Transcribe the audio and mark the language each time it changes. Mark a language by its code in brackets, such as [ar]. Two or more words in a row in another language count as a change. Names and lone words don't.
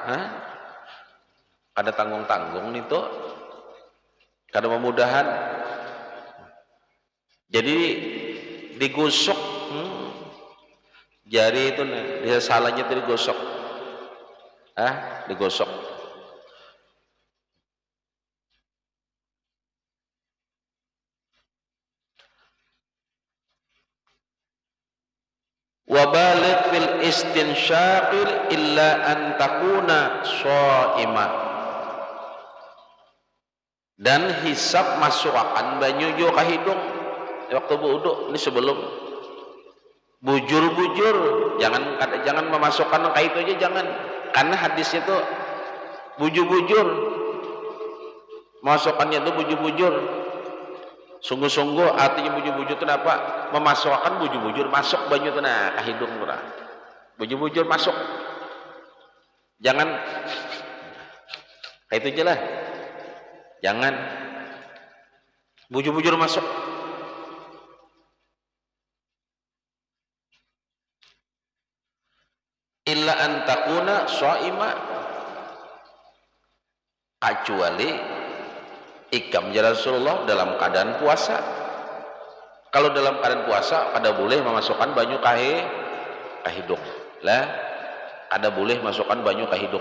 [bjn] Ada tanggung-tanggung nih tuh. Kada memudahan. Jadi digosok jari itu nih, dia salahnya itu digosok. Digosok. [ar] Wa baligh fil istinsyaqil illa an takuna shaima. [bjn] Dan hisap masukkan banyu jo ka hidung waktu wudu. Ini sebelum bujur-bujur, jangan memasukkan ka itu aja, jangan. Karena hadis itu bujur-bujur. Masukkannya itu bujur-bujur. Sungguh-sungguh artinya bujur-bujur itu apa? Memasukkan bujur-bujur masuk banyu itu nah ke hidung murah. Bujur-bujur masuk. Jangan kayak itu aja lah. Jangan bujur-bujur masuk. [ar] Illa an takuna shaima, [bjn] kecuali ikam ya Rasulullah dalam keadaan puasa. Kalau dalam keadaan puasa ada boleh memasukkan banyu ke hidung lah, ada boleh masukkan banyu ke hidung.